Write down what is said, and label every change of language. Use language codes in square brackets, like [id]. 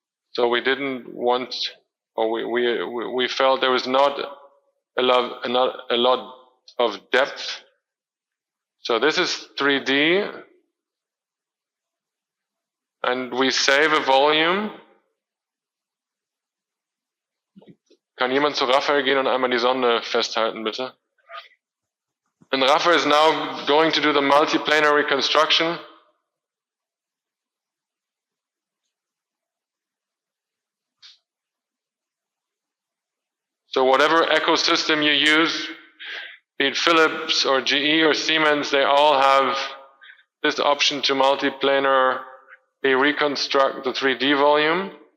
[en] So we didn't want, or we felt there was not a lot of depth. So this is 3D, and we save a volume. [de] Kann jemand zu Raphael gehen und einmal die Sonde festhalten, bitte? [en] And Raphael is now going to do the multiplanar reconstruction. So whatever ecosystem you use, be it Philips or GE or Siemens, they all have this option to multiplanar reconstruct the 3D volume.